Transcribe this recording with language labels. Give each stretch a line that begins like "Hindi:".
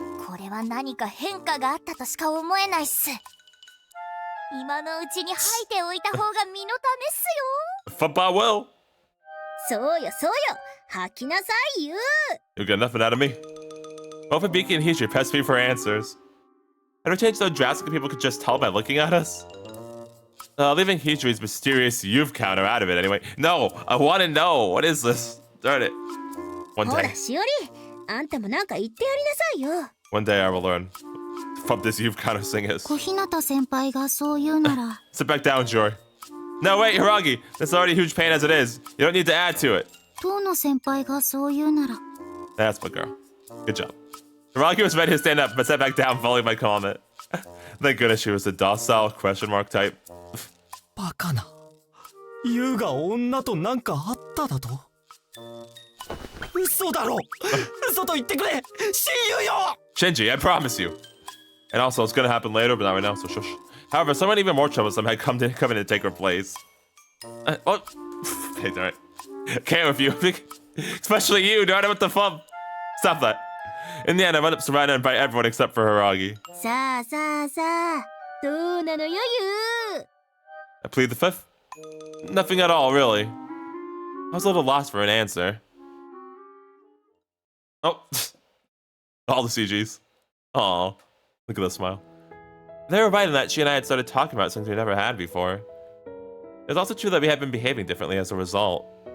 Japanese: これは何か変化があったとしか思えないっす。今のうちに吐いておいた方が身のためっす
English: Football will.
Japanese: よ。そうよそうよ、吐きなさいユウ。
English: You got nothing out of me. Both Hibiki and Hijiri pressed me for answers. Had we changed so drastically people could just tell by looking at us? Leaving Hijiri's mysterious youth counter out of it anyway. No, I want to know. What is this? Darn it. One
Japanese: ほら
English: day.
Japanese: しおり、あんたもなんか言ってやりなさいよ。
English: One day I will learn what this youth counter thing is.
Japanese: 小日向先輩がそう言うなら。
English: Sit back down, Jory. No, wait, Hiragi. That's already a huge pain as it is. You don't need to add to it.
Japanese: 遠野先輩がそう言うなら。
English: That's my girl. Good job. Hiragi was ready to stand up, but sat back down following my comment. Thank goodness she was the docile question mark type.
Japanese: バカな。ユウが女となんかあっただと？嘘だろ。嘘と言ってくれ。親友よ。
English: Shinji, I promise you. And also, it's gonna happen later, but not right now, so shush. However, someone even more troublesome had come in to take her place. Oh, okay, darn it. Can't with you. Especially you, darn it, what the fuck? Stop that. In the end, I went up surrounded by everyone except for Hiragi.
Japanese: さあさあさあ、どうなのよユウ。
English: I plead the fifth? Nothing at all, really. I was a little lost for an answer. Oh, all the CGs. Aw, look at that smile. They were right in that she and I had started talking about something we never had before. It was also true that we had been behaving differently as a result.